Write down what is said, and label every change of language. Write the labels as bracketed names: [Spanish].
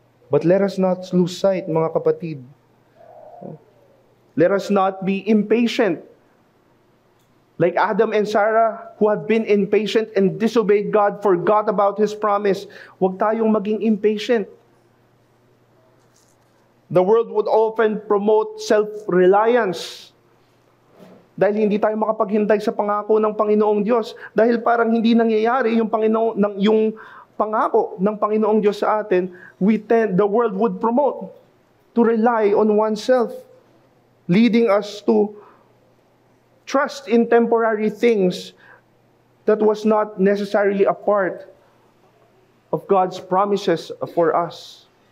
[English] But let us not lose sight, [Filipino] mga kapatid. [English] Let us not be impatient. Like Adam and Sarah, who have been impatient and disobeyed God, forgot about His promise. [Filipino] Huwag tayong maging impatient. [English] The world would often promote self-reliance. [Filipino] Dahil hindi tayo makapaghintay sa pangako ng Panginoong Diyos. Dahil parang hindi nangyayari yung pangako ng Panginoong Diyos sa atin, [English] the world would promote to rely on oneself, leading us to trust in temporary things that was not necessarily a part of God's promises for us.